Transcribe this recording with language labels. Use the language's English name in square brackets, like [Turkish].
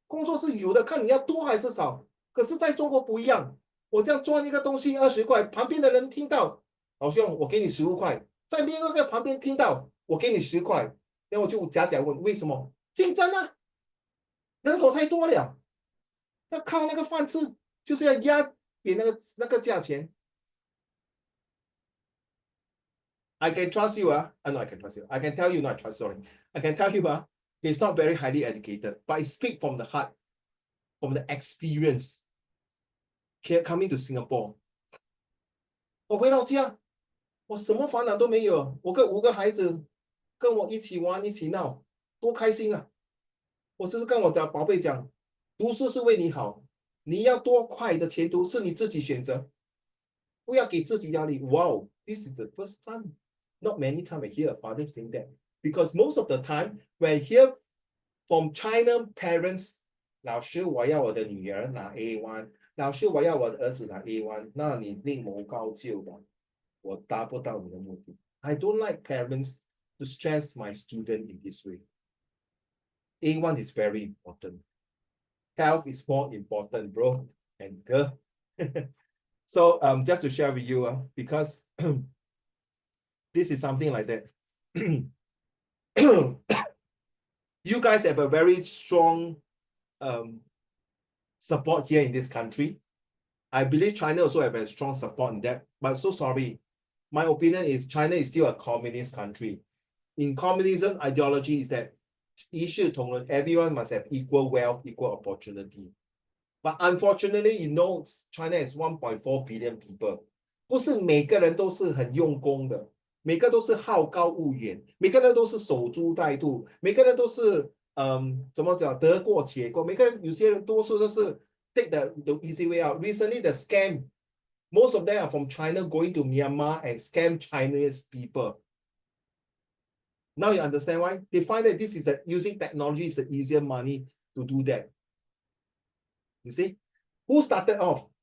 [Chinese] 工作是有的，看你要多还是少。可是在中国不一样，我这样赚一个东西20块，旁边的人听到，老兄，我给你15块，在另外一个旁边听到，我给你10块，然后我就假问为什么？竞争啊，人口太多了，要靠那个饭吃，就是要压扁那个价钱。 [English] I can trust you, no, I can trust you. I can tell you, not trust, sorry. I can tell you, he's not very highly educated, but I speak from the heart, from the experience. Coming to Singapore. [Chinese] 我回到家，我什么烦恼都没有，我跟5个孩子跟我一起玩一起闹，多开心啊！我只是跟我的宝贝讲，读书是为你好，你要多快的前途是你自己选择，不要给自己压力。 [English] Wow, this is the first time. Not many times I hear a father saying that, because most of the time when I hear from China parents, [Chinese] 老师我要我的女儿拿 A1， 老师我要我的儿子拿 A1， 那你另谋高就吧，我达不到你的目的。 [English] I don't like parents to stress my student in this way. A1 is very important. Health is more important, bro and girl. So just to share with you, because this is something like that. You guys have a very strong support here in this country. I believe China also have a strong support in that, but so sorry. My opinion is China is still a communist country. In communism, ideology is that everyone must have equal wealth, equal opportunity. But unfortunately, China has 1.4 billion people. [Chinese] 不是每个人都是很用功的，每个都是好高骛远，每个人都是守株待兔，每个人都是怎么讲得过且过，每个人有些人多数都是 [English] take the easy way out. Recently the scam, most of them are from China going to Myanmar and scam Chinese people. Now you understand why? They find that this is using technology is the easier money to do that. You see? Who started off?